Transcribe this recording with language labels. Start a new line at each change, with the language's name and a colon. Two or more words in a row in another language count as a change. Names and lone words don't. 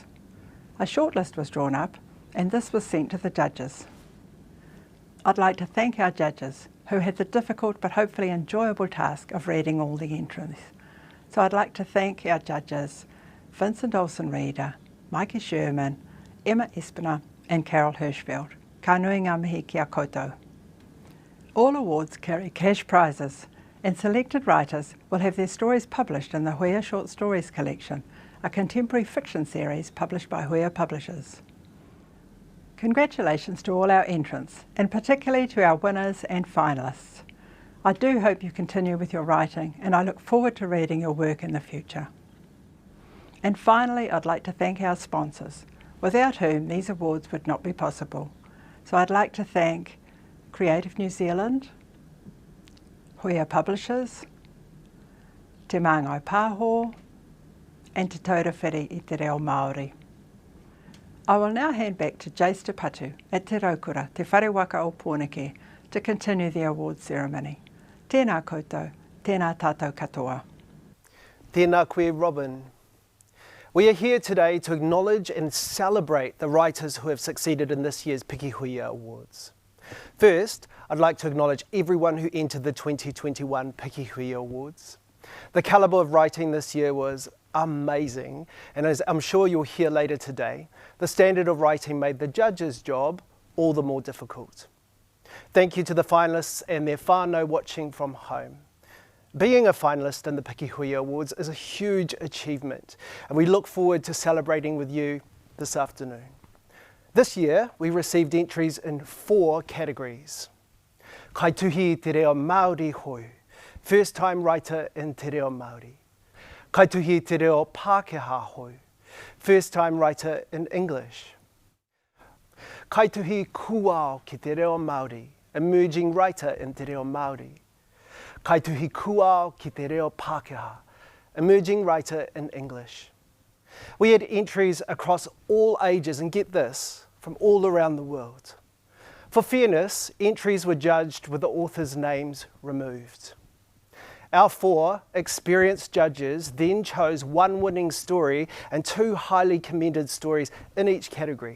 English: A shortlist was drawn up and this was sent to the judges. I'd like to thank our judges who had the difficult but hopefully enjoyable task of reading all the entries. So I'd like to thank our judges, Vincent Olsen-Reeder, Mikey Sherman, Emma Espiner and Carol Hirschfeld.
Māori: Ka nui ngā mihi ki a koutou.
English: All awards carry cash prizes, and selected writers will have their stories published in the Huia Short Stories Collection, a contemporary fiction series published by Huia Publishers. Congratulations to all our entrants, and particularly to our winners and finalists. I do hope you continue with your writing, and I look forward to reading your work in the future. And finally, I'd like to thank our sponsors, without whom these awards would not be possible. So I'd like to thank Creative New Zealand, Huia Publishers, Te Māngai Pāho, and Te Taurewhiri i Te Reo Māori. I will now hand back to Jace Te Patu at Te Raukura, Te Wharewaka o Pōneke, to continue the awards ceremony.
Māori: Tēnā koutou, tēnā tātou katoa. Tēnā koe, Robin.
English: We are here today to acknowledge and celebrate the writers who have succeeded in this year's Pikihuia Awards. First, I'd like to acknowledge everyone who entered the 2021 Pikihuia Awards. The The calibre of writing this year was amazing, and as I'm sure you'll hear later today, the standard of writing made the judges' job all the more difficult. Thank you to the finalists and their whānau watching from home. Being a finalist in the Pikihuia Awards is a huge achievement, and we look forward to celebrating with you this afternoon. This year, we received entries in 4 categories.
Māori: Kaituhi te reo Māori hou,
English: first time writer in
Māori: te reo Māori. Kaituhi te reo Pākehā hou,
English: first time writer in English.
Māori: Kaituhi kuao ki te reo Māori,
English: emerging writer in
Māori: te reo Māori. Kaituhi kuao ki te reo Pākehā,
English: emerging writer in English. We had entries across all ages, and get this, from all around the world. For fairness, entries were judged with the authors' names removed. Our 4 experienced judges then chose 1 winning story and 2 highly commended stories in each category.